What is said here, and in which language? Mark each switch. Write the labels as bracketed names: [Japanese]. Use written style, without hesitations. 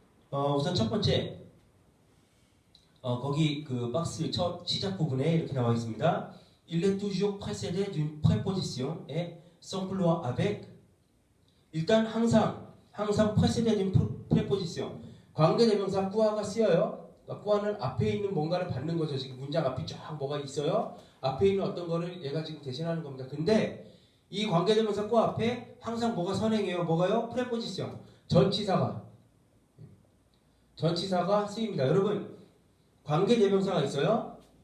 [Korean] 우선 첫 번째 거기 그 박스 첫 시작 부분에 이렇게 나와 있습니다. [French] Il est toujours précédé d'une préposition et s'emploie avec [Korean] 일단 항상 [French] précédé d'une préposition [Korean] 관계대명사 꾸아가 쓰여요. 그러니까 꾸아는 앞에 있는 뭔가를 받는 거죠. 지금 문장 앞이 쫙 뭐가 있어요. 앞에 있는 어떤 거를 얘가 지금 대신하는 겁니다. 근데 이 관계대명사 꾸아 앞에 항상 뭐가 선행해요. 뭐가요? preposition 전치사가 쓰입니다. 여러분 관계대명사가 있어요.